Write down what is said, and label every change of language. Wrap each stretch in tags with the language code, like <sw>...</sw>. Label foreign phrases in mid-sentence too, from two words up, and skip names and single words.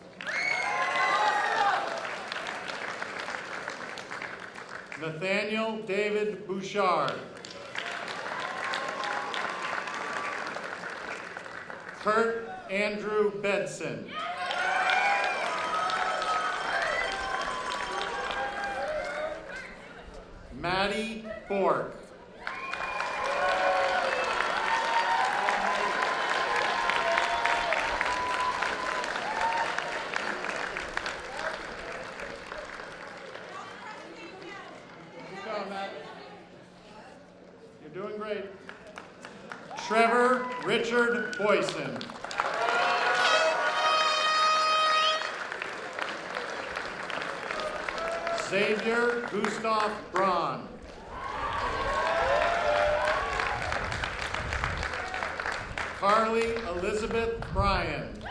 <en>Nathaniel David Bouchard. Kurt Andrew Bedson. Maddie Bork. Keep going, Matt. You're doing great. Trevor Richard Boyson. Xavier Gustav Braun. Carly Elizabeth Bryan.</en>